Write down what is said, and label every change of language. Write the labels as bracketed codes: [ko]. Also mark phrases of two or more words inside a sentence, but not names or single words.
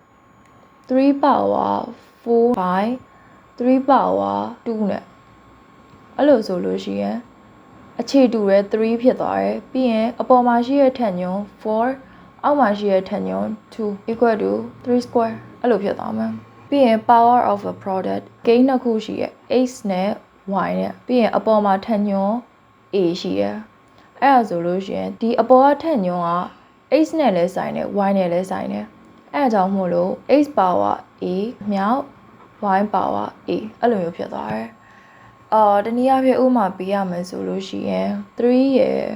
[en] 3 power 4 by 3 power 2 [my] နဲ့အဲ့လိုဆိုလို့ရှိရင်အခြေတူတဲ့3ဖြစ်သွားတယ်ပြီးရင်အပေါ်မှာရှိတဲ့ထပ်ညွှန်း 4အောက်မှာရှိတဲ့ထပ်ညွှန်း2 [en] equal to 3 square [my] အဲ့လိုဖြစ်သွားမှာပြီးရင် [en] power of a product [my] ဂိမ်းနှစ်ခုရှိရဲ့ x နဲ့ y နဲ့ပြီးရင်အပေါ်မှာထပ်ညွှန်း a ရှိရဲ့အဲ့ဒါဆိုလို့ရှိရင်ဒီအပေါ်ကထပ်ညွှန်းက x နဲ့လည်းဆိုင်တယ် y နဲ့လည်းဆိုင်တယ်အဲ့ဒါကြောင့်မို့လို့ [en] x power a [my] မြောက် [en] y power a [my] အဲ့လိုမျိုးဖြစ်သွားတယ်တနည်းအားဖြင့်ဥပမာပေးရမယ်ဆိုလို့ရှိရင်3ရဲ့